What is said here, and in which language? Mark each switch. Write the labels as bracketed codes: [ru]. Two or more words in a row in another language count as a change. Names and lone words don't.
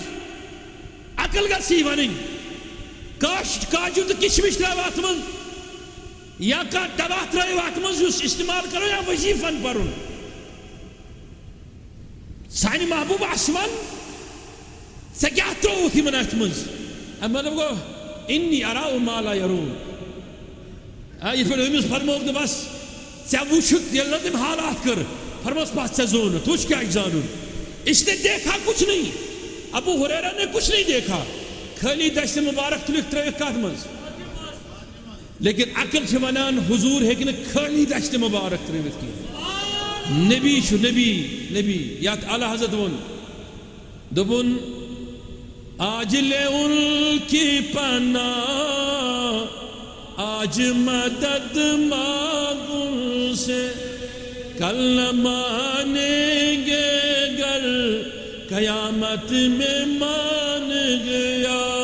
[ks] عقل گژھِ یی وَنٕنۍ کاجوٗ تہٕ کِشمِش ترٛاو اتھ منٛز یا کانٛہہ دوا ترٛٲیِو اتھ منٛز یُس استعمال کرو یا وظیفن پرُن. سانہِ محبوٗبہٕ اَسہِ وَن ژےٚ کیٛاہ ترٛووُتھ یِمن اتھ منٛز؟ اَمہِ مطلب گوٚو [ar] اِنی اراء ما لا یرون. [ks] یِتھ پٲٹھۍ أمِس فرمووُکھ نہٕ بس ژےٚ وٕچھُکھ ییٚلہِ نہٕ تٔمۍ حالات کٔر فرموس بس ژےٚ زونُتھ وٕچھ کیٛاہ چھُ زانُن. [ur] اس نے دیکھا کچھ نہیں. ابو ہریرہ نے کچھ نہیں دیکھا. [ks] خالی دستِ مبارک تُلِکھ ترٲوِکھ کتھ منٛز؟ لیکن عقل چھِ ونان حضور ہیٚکہِ نہٕ خالی دستِ مبارک ترٲوِتھ کینٛہہ. نبی چھُ نبی یتھ اعلیٰ حضرت ووٚن دوٚپُن [ur] آج لے ان کی پناہ آج مدد مانگ ان سے کل نہ مانیں گے گر قیامت میں مان گیا.